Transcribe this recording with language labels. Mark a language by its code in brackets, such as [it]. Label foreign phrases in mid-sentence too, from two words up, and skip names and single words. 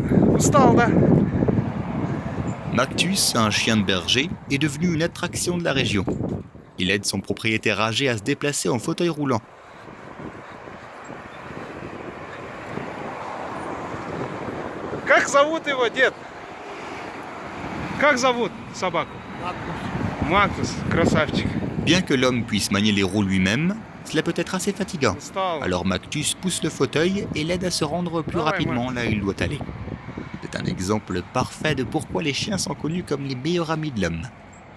[ru] Устал, да? [fr] Mactus, un chien de berger, est devenu une attraction de la région. Il aide son propriétaire âgé à se déplacer en fauteuil roulant. [ru] Как зовут его, дед? Как зовут собаку? Макус, красавчик. [fr] Bien que l'homme puisse manier les roues lui-même, cela peut être assez fatigant. Alors Mactus pousse le fauteuil et l'aide à se rendre plus rapidement là où il doit aller. C'est un exemple parfait de pourquoi les chiens sont connus comme les meilleurs amis de l'homme.